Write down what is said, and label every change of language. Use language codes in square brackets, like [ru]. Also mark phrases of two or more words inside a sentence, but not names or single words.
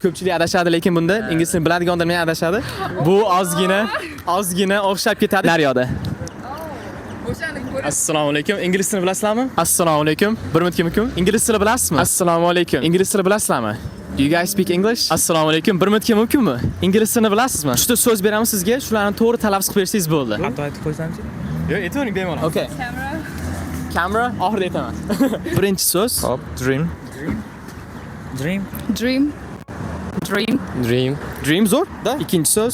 [uz] Ko'pchilik adashadi, lekin bunda ingliz tilini biladigan odamlar ham adashadi. Bu ozgina o'xshab ketadi. Daryoda. Assalomu alaykum. Ingliz tilini bilasizlarmi? Assalomu alaykum. Bir minutga ingliz tilini bilasizmi? Assalomu alaykum. Ingliz tilini bilasizlarmi? [en] Do you guys speak English? [uz] Assalomu alaykum. Bir minutga mumkinmi? Ingliz tilini bilasizmi? Uchta so'z beramiz sizga, shularni to'g'ri talaffuz qilib bersangiz bo'ldi. Xato aytib qo'ysamchi? Yo'q, aytavering bemalol. Okay. Camera. Oxirida aytaman. Birinchi so'z. Hop, dream. Dream zo'r. Da. Ikkinchi so'z.